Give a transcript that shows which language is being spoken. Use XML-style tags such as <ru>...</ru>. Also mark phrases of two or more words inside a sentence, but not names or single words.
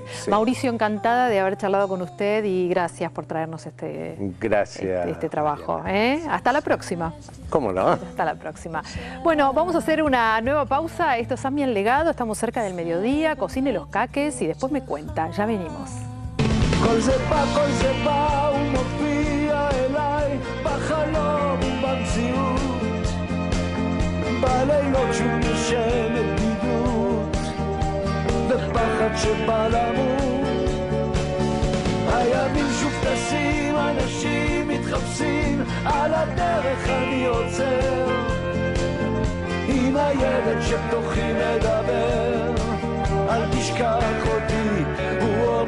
<es>Mauricio, encantada de haber charlado con usted y gracias por traernos este trabajo. Hasta la próxima. ¿Cómo no? Hasta la próxima. Bueno, vamos a hacer una nueva pausa. Esto es Ami al Legado, estamos cerca del mediodía, cocine los caques y después me cuenta. Ya venimos.</es> <he>כל זה בא ומופיע אליי בחלום ובמציאות בלילות שהוא נושמת בדידות ופחד שבא למות הימים שוב טסים, אנשים מתחפשים על הדרך אני עוצר עם הילד שבתוכי מדבר אל תשכח אותי</he>